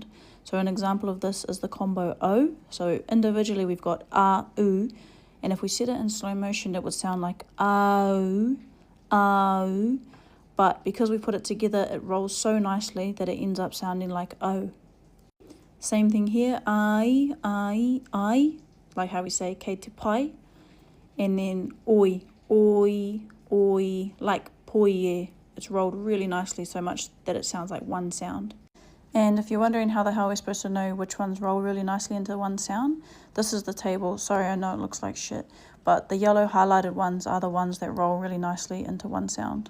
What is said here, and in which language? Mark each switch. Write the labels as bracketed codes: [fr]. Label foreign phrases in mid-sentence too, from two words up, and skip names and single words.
[en] So an example of this is the combo O. So individually we've got A, U. And if we set it in slow motion, it would sound like A-U, A-U. But because we put it together, it rolls so nicely that it ends up sounding like O. Same thing here, ai, like how we say [mi] kei te pai. [en] And then oi, oi, oi, like poie. It's rolled really nicely so much that it sounds like one sound. And if you're wondering how the hell we're supposed to know which ones roll really nicely into one sound, this is the table. Sorry, I know it looks like shit, but the yellow highlighted ones are the ones that roll really nicely into one sound.